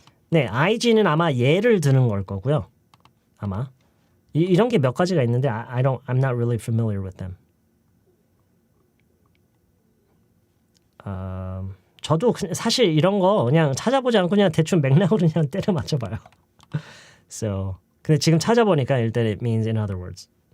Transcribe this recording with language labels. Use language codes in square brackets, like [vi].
[ko] 네, IG는 아마 예를 드는 걸 거고요. 아마 이런 게 몇 가지가 있는데 [en] I'm not really familiar with them. [ko] 저도 사실 이런 거 그냥 찾아보지 않고 그냥 대충 맥락으로 그냥 때려 맞춰봐요. [en] So, [ko] 근데 지금 찾아보니까 일단 [en] it means in other words.